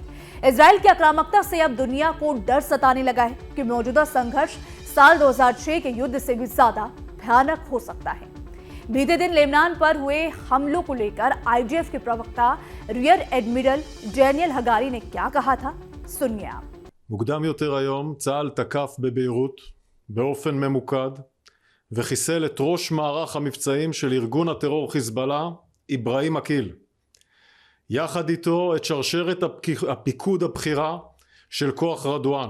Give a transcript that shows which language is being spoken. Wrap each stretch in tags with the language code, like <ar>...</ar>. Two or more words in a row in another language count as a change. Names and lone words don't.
<hi>इजराइल की आक्रामकता से अब दुनिया को डर सताने लगा है कि मौजूदा संघर्ष साल 2006 के युद्ध से भी ज्यादा भयानक हो सकता है। बीते दिन लेबनान पर हुए हमलों को लेकर आईडीएफ के प्रवक्ता रियर एडमिरल डैनियल हगारी ने क्या कहा था, सुनिए आप।</hi> <he>מוקדם יותר היום צה"ל תקף בביירות באופן ממוקד וחיסל את ראש מערך המבצעים של ארגון הטרור חיזבאללה, איברהים עקיל. יחד איתו את שרשרת הפיקוד הבכירה של כוח רדואן.</he>